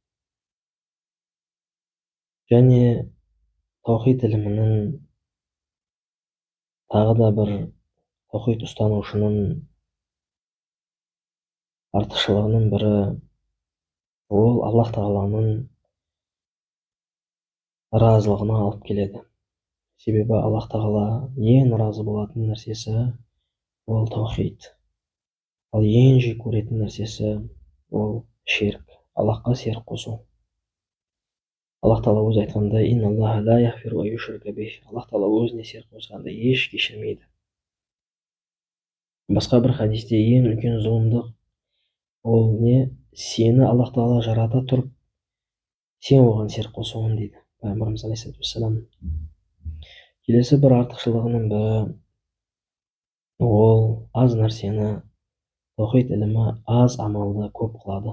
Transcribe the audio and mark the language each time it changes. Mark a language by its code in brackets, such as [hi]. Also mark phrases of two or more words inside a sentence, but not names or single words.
[kk] Және таухид ілімінің тағы да бір таухид ұстанушының артықшылығының бірі, ол Аллах Тағаланың разылығына алып келеді. Себебі Аллах Тағала ең разы болатын нәрсесі ол таухид. Ал ең жек көретін нәрсесі ол ширк, Аллахқа серік қосу. Аллах Тағала өзі айтқандай, [ar] إن الله لا يغفر أن يشرك به, [kk] Аллах Тағала өзіне серік қосқанды еш кешірмейді. Басқа бір хадисте ең үлкен зұлымдық ол не? Сені Аллах Тағала жарата тұрып, сен оған серік қосуың дейді пайғамбарымыз [ar] عليه الصلاة والسلام. [kk] Келесі бір артықшылығының бірі, ол аз нәрсені, таухид ілімі аз амалды көп қылады.